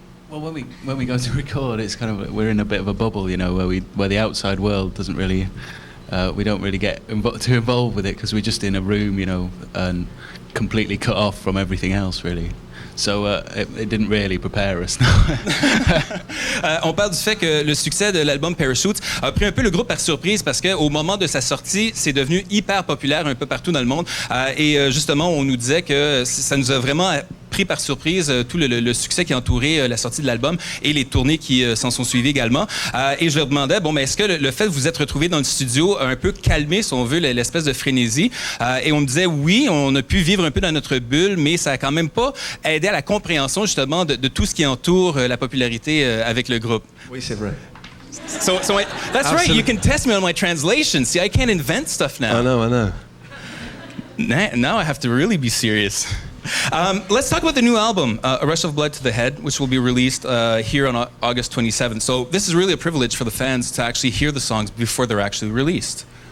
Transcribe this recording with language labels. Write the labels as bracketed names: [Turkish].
[English] Well, when we go to record, it's kind of we're in a bit of a bubble, where the outside world doesn't really, we don't really get too involved with it because we're just in a room, and completely cut off from everything else, really. So it didn't really prepare us. [French] On parle du fait que le succès de l'album Parachutes a pris un peu le groupe par surprise parce qu'au moment de sa sortie, c'est devenu hyper populaire un peu partout dans le monde. Et justement, on nous disait que ça nous a vraiment pris par surprise tout le succès qui a entouré la sortie de l'album et les tournées qui s'en sont suivies également. Et je leur demandais, mais est-ce que le fait de vous être retrouvés dans le studio a un peu calmé, si on veut, l'espèce de frénésie? Et on me disait, oui, on a pu vivre un peu dans notre bulle, mais ça a quand même pas aidé à la compréhension justement de tout ce qui entoure la popularité avec le groupe. Oui, c'est vrai. [English] So that's right, you can test me on my translation. See, I can't invent stuff now. I know. Now I have to really be serious. Let's talk about the new album, A Rush of Blood to the Head, which will be released here on August 27th. So this is really a privilege for the fans to actually hear the songs before they're actually released.